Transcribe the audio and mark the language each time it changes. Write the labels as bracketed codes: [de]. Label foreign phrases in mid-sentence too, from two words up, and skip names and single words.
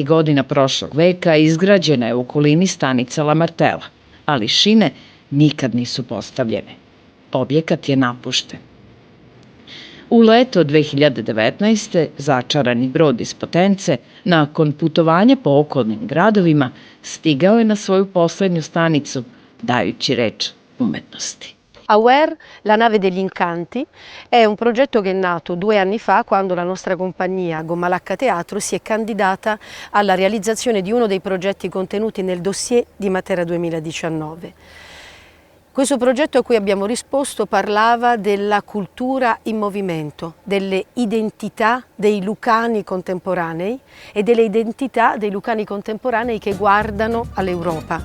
[sr] godina prošlog veka izgrađena je u okolini stanica La Martella, ali šine nikad nisu postavljene. Objekat je napušten. U leto 2019. začarani brod iz Potence, nakon putovanja po okolnim gradovima, stigao je na svoju poslednju stanicu, dajući reč umetnosti. [it] Aware, la nave degli incanti, è un progetto che è nato 2 anni fa quando la nostra compagnia Gomalacca Teatro si è candidata alla realizzazione di uno dei progetti contenuti nel dossier di Matera 2019. Questo progetto a cui abbiamo risposto parlava della cultura in movimento, delle identità dei lucani contemporanei e delle identità dei lucani contemporanei che guardano all'Europa.